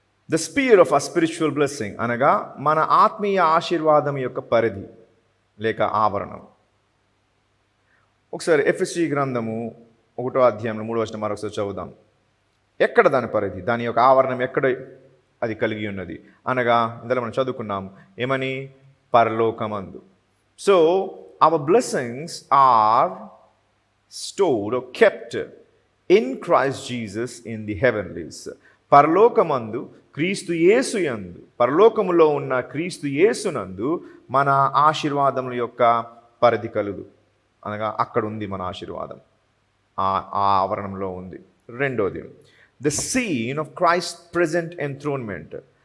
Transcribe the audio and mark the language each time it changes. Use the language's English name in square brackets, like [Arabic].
[English] the sphere of a spiritual blessing [Telugu] అనగా మన ఆత్మీయ ఆశీర్వాదం యొక్క పరిధి లేక ఆవరణం. ఒకసారి ఎఫెసీ గ్రంథము 1వ అధ్యాయంలో 3వ వచనం మరొకసారి చదువుదాం. ఎక్కడ దాని పరిధి, దాని యొక్క ఆవరణం ఎక్కడ అది కలిగి ఉన్నది అనగా ఇందులో మనం చదువుకున్నాం ఏమని? పరలోకమందు. [English] So our blessings are stored or kept in Christ Jesus in the heavenlies. [Telugu] పరలోకమందు క్రీస్తు యేసు యందు, పరలోకములో ఉన్న క్రీస్తు యేసునందు మన ఆశీర్వాదముల యొక్క పరిధి కలుగు, అనగా అక్కడ ఉంది మన ఆశీర్వాదం, ఆ ఆవరణంలో ఉంది. [English] రెండోది the scene of Christ present enthronement.